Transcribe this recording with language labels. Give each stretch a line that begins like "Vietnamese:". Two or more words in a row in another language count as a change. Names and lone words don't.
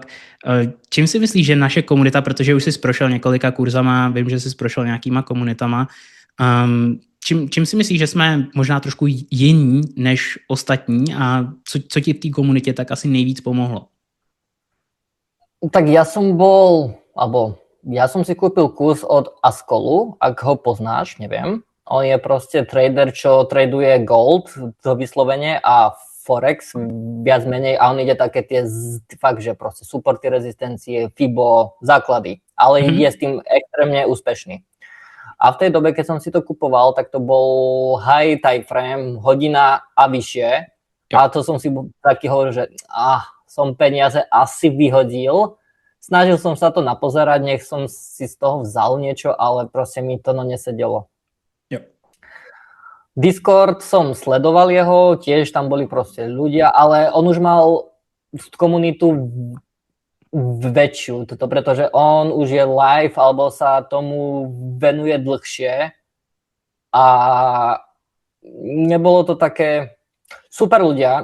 Czech: Čím si myslíš, že naše komunita, protože už jsi prošel několika kurzama, vím, že jsi prošel nějakýma komunitama, čím si myslíš, že jsme možná trošku jiní než ostatní a co ti v té komunitě tak asi nejvíc pomohlo?
Slovak: Tak ja som si kúpil kurz od Askolu, ak ho poznáš, neviem. On je proste trader, čo traduje gold, to vyslovene, a forex viac menej, a on ide také tie fakt, že proste supporty, rezistencie, FIBO, základy, ale je s tým extrémne úspešný. A v tej dobe, keď som si to kupoval, tak to bol
English: high time frame,
Slovak: hodina a vyššie. A to som si taký hovoril, že som peniaze asi vyhodil. Snažil som sa to napozerať, nech som si z toho vzal niečo, ale proste mi to nesedelo. Discord som sledoval jeho, tiež tam boli proste ľudia, ale on už mal komunitu väčšiu, pretože on už je live alebo sa tomu venuje dlhšie a nebolo to také super ľudia.